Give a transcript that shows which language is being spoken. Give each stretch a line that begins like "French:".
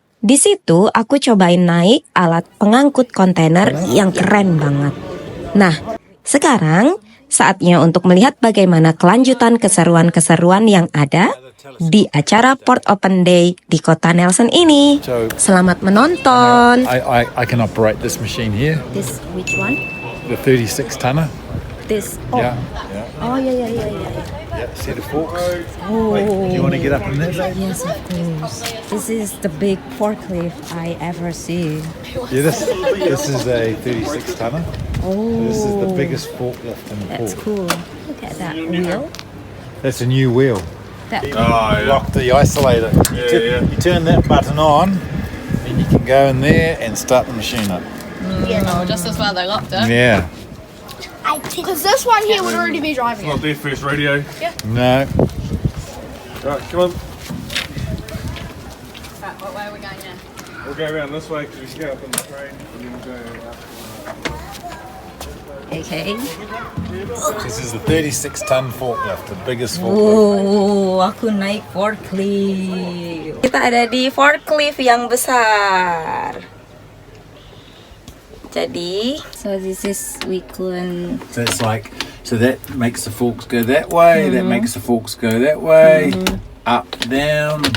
Indonesian: Di situ aku cobain naik alat pengangkut kontainer yang keren banget. Nah, sekarang saatnya untuk melihat bagaimana kelanjutan keseruan-keseruan yang ada di acara Port Open Day di kota Nelson ini. Selamat menonton.
English: I can operate this machine here, This which one? the 36 tonner. This. Oh. Yeah. Oh yeah. Yeah, set of forks. Oh. Wait, do you want to get up in there? Yes, of course. This is the big forklift I ever see. Yeah, this is a 36 tonner. Oh. This is the biggest forklift in the That's port. cool. Look at that wheel. That's a new wheel. That. Lock the isolator. You turn that button on, and you can go in there and start the machine up. No, just as well they locked it. Yeah. Because this one here would already be driving it. Not their first radio. No. Right, come on. Right, what way are we going now? We'll go around this way because we can get up in the train and then we'll go up. Okay. This is the 36 ton forklift, the biggest forklift.
Indonesian: Oh, aku naik forklift. Kita ada di forklift yang besar.
English: Jadi, so this is we can. So it's like, so that makes the forks go that way, that makes the forks go that way, up, down.